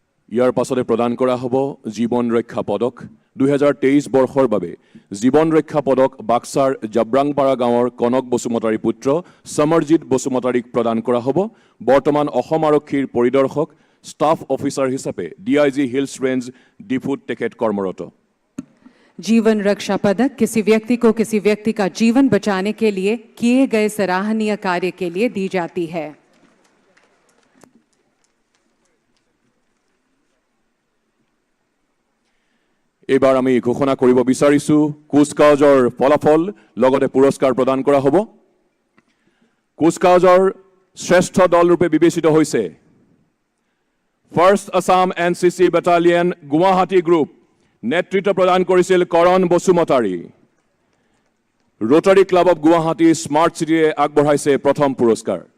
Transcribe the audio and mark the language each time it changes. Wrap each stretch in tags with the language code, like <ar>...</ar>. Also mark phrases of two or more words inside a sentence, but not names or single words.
<as>ইয়াৰ পাছতে প্ৰদান কৰা হ'ব জীৱন ৰক্ষা পদক 2023 বৰ্ষৰ বাবে জীৱন ৰক্ষা পদক বাক্সাৰ জাব্ৰাংপাৰা গাঁৱৰ কনক বসুমতাৰীৰ পুত্ৰ সমৰজিৎ বসুমতাৰীক প্ৰদান কৰা হ'ব বৰ্তমান অসম আৰক্ষীৰ পৰিদৰ্শক</as> <en>staff officer</en> <as>হিচাপে DIG হিলছ ৰেঞ্জ ডিফুত তেখেত কৰ্মৰত</as> <hi>जीवन रक्षा पदक किसी व्यक्ति को किसी व्यक्ति का जीवन बचाने के लिए किए गए सराहनीय कार्य के लिए दी जाती है।</hi> <as>এইবাৰ আমি ঘোষণা কৰিব বিচাৰিছো কুচকাৱাজৰ ফলাফল লগতে পুৰস্কাৰ প্ৰদান কৰা হ'ব কুচকাৱাজৰ শ্ৰেষ্ঠ দল ৰূপে বিবেচিত হৈছে ফাৰ্ষ্ট আসাম NCC বেটালিয়ন গুৱাহাটী গ্ৰুপ নেতৃত্ব প্ৰদান কৰিছিল কৰণ বসুমতাৰী ৰোটাৰী ক্লাব অফ গুৱাহাটী স্মাৰ্ট চিটিয়ে আগবঢ়াইছে প্ৰথম পুৰস্কাৰ</as>